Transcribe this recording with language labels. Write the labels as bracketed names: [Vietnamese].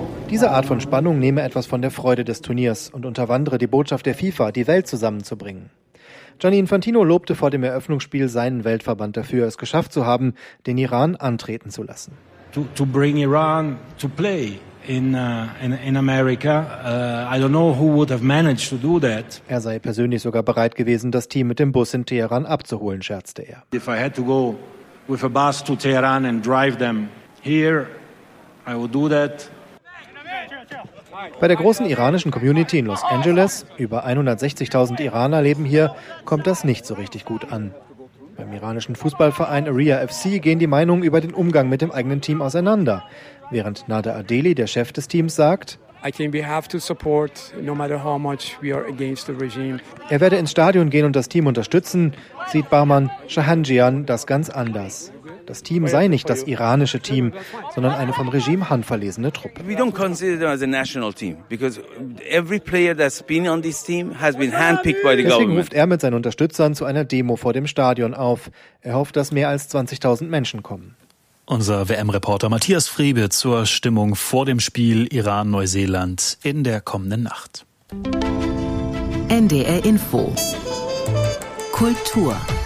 [German] Diese Art von Spannung nehme etwas von der Freude des Turniers und unterwandere die Botschaft der FIFA, die Welt zusammenzubringen. Gianni Infantino lobte vor dem Eröffnungsspiel seinen Weltverband dafür, es geschafft zu haben, den Iran antreten zu lassen. [English] To bring Iran to play in America, I don't know who would have managed to do that. [German] Er sei persönlich sogar bereit gewesen, das Team mit dem Bus in Teheran abzuholen, scherzte er. [English] If I had to go with a bus to Tehran and drive them here, I will do that. [German] Bei der großen iranischen Community in Los Angeles, über 160.000 Iraner leben hier, kommt das nicht so richtig gut an. Beim iranischen Fußballverein Area FC gehen die Meinungen über den Umgang mit dem eigenen Team auseinander. Während Nader Adeli, der Chef des Teams, sagt, [English] I think we have to support, no matter how much we are against the regime. [German] Er werde ins Stadion gehen und das Team unterstützen, sieht Bahman Shahanjian das ganz anders. Das Team sei nicht das iranische Team, sondern eine vom Regime handverlesene Truppe. [English] We don't consider them as a national team, because every player that's been on this team has been handpicked by the government. [German] Deswegen ruft er mit seinen Unterstützern zu einer Demo vor dem Stadion auf. Er hofft, dass mehr als 20.000 Menschen kommen. Unser WM-Reporter Matthias Friebe zur Stimmung vor dem Spiel Iran-Neuseeland in der kommenden Nacht. NDR Info. Kultur.